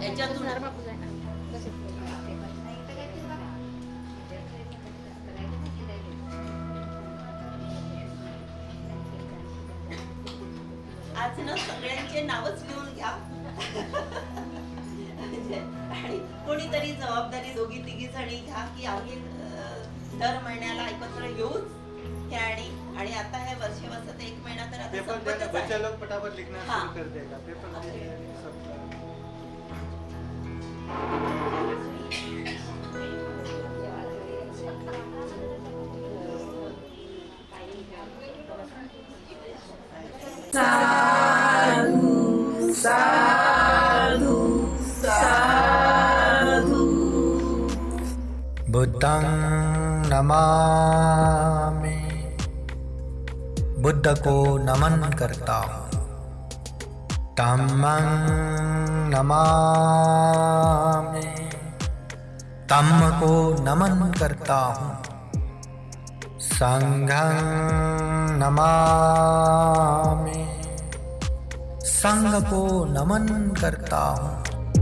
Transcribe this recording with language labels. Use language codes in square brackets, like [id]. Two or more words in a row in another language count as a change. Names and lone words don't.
[mr] याच्यातून आज ना सगळ्यांचे नावच लिहून घ्या. आणि कोणीतरी जबाबदारी 2-3 जणी घ्या की आम्ही दर महिन्याला एकत्र येऊच हे. आणि आता हे वर्षावासात 1 महिना तर आता संपतच आहे. [hi] बच्चे लोग फटाफट लिखना शुरू कर देगा. पेपर [pi] साधु साधु साधु। बुद्धं नमामि, [hi] बुद्ध को नमन करता हूँ। [pi] धम्मं नमामि, [hi] धम्म को नमन करता हूँ। [pi] संघं नमामि, [hi] संघ को नमन करता हूँ।